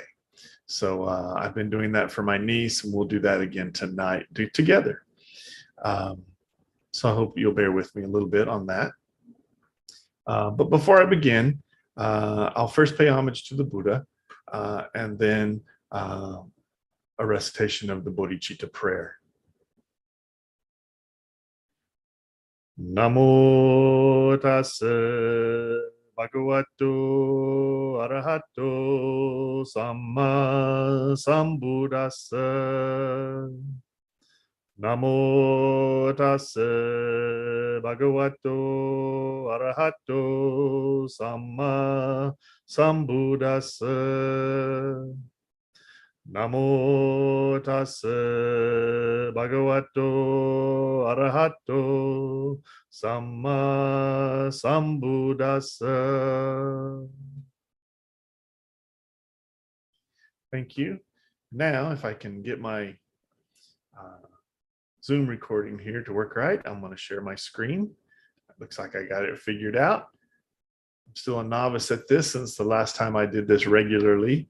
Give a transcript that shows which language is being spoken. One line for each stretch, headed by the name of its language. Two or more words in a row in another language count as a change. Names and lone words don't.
English: So I've been doing that for my niece, and we'll do that again tonight together. So I hope you'll bear with me a little bit on that. But before I begin, I'll first pay homage to the Buddha, and then a recitation of the Bodhicitta prayer.
Pali: Namo tassa bhagavato arahato samma sambuddhassa. Namo tassa bhagavato arahato samma sambuddhassa. Namo tassa bhagavato arahato samma sambuddhassa.
English: Thank you. Now, if I can get my Zoom recording here to work right, I'm going to share my screen. It looks like I got it figured out. I'm still a novice at this since the last time I did this regularly.